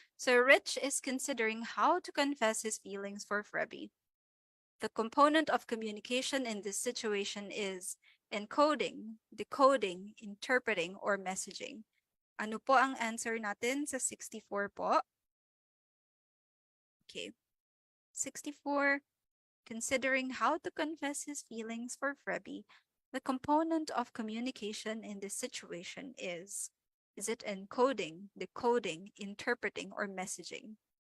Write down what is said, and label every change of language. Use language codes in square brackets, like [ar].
[en] So Rich is considering how to confess his feelings for Frebby. The component of communication in this situation is encoding, decoding, interpreting, or messaging. [tl] Ano po ang answer natin sa 64 po? [en] Okay. 64, considering how to confess his feelings for Frebby, the component of communication in this situation is it encoding, decoding, interpreting, or messaging?